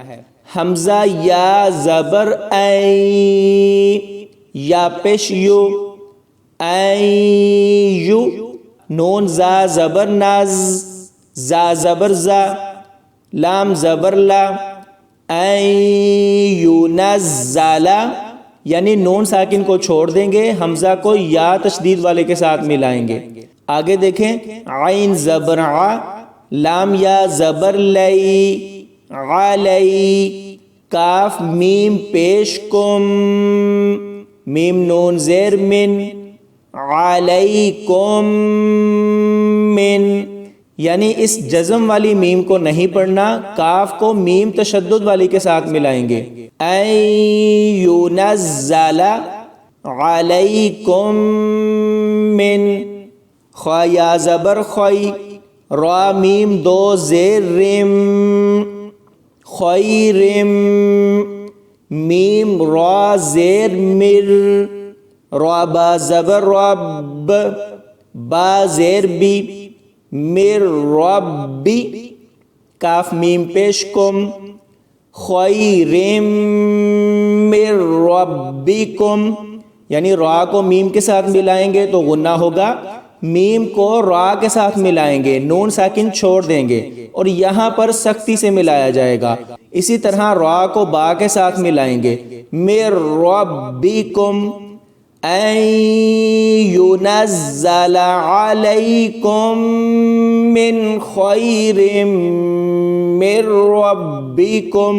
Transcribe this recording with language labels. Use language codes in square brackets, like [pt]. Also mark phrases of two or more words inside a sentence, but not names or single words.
[ur] حمزہ یا زبر ای، یا پیش یو، ای یو، نون زا زبر ناز، زا زبر زا، لام زبر لا، یونزلا، یعنی نون ساکن کو چھوڑ دیں گے، حمزہ کو یا تشدید والے کے ساتھ ملائیں گے۔ آگے دیکھیں، عین زبر ع، لام یا زبر لئی، علی، کاف میم پیش کم، میم نون زیر من، [ar] علیکم من، [ur] یعنی اس جزم والی میم کو نہیں پڑھنا، کاف کو میم تشدد والی کے ساتھ ملائیں گے۔ [ar] یونزل علیکم من، [ur] خا یا زبر خوی، را میم دو زیر رم، خیرم، میم را زیر مر، را با زبر رب، با زیر بی، مر ربی، کاف میم پیش کم، [ar] خیرم مر ربکم، [ur] یعنی را کو میم کے ساتھ ملائیں گے تو غنہ ہوگا، میم کو را کے ساتھ ملائیں گے، نون ساکن چھوڑ دیں گے اور یہاں پر سختی سے ملایا جائے گا۔ اسی طرح را کو با کے ساتھ ملائیں گے، [ar] مر ربکم، یونزل علیکم من خیر من ربکم۔